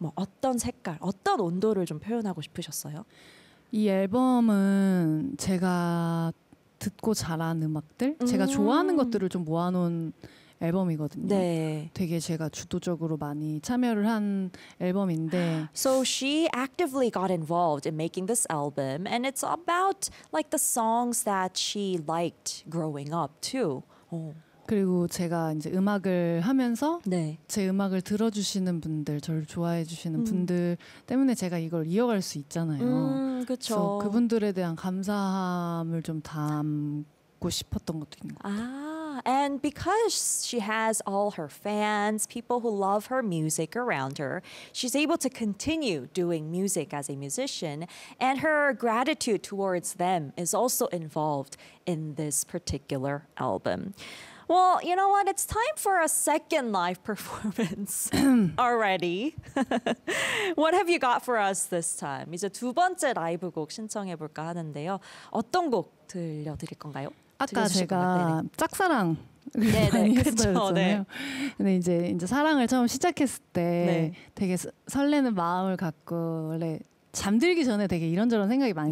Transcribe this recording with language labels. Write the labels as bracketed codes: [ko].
[ko] 뭐 어떤 색깔, 어떤 온도를 좀 표현하고 싶으셨어요? 이 앨범은 제가 듣고 자란 음악들, 제가 좋아하는 것들을 좀 모아놓은 앨범이거든요. 네. 되게 제가 주도적으로 많이 참여를 한 앨범인데. [en] So she actively got involved in making this album, and it's about like the songs that she liked growing up too. [ko] 그리고 제가 이제 음악을 하면서 네. 제 음악을 들어주시는 분들, 저를 좋아해 주시는 분들 때문에 제가 이걸 이어갈 수 있잖아요. 그쵸. 그래서 그분들에 대한 감사함을 좀 담고 싶었던 것도 있는 것 같아요. [en] And because she has all her fans, people who love her music around her, she's able to continue doing music as a musician, and her gratitude towards them is also involved in this particular album. Well, you know what? It's time for a second live performance already. What have you got for us this time? [ko] 이제 두 번째 라이브 곡 신청해 볼까 하는데요. 어떤 곡 들려 드릴 건가요? 아까 제가 짝사랑 네, 네. 그렇죠. 네. 근데 이제 사랑을 처음 시작했을 때 네. 되게 설레는 마음을 갖고 원래 잠들기 전에 되게 이런저런 생각이 많이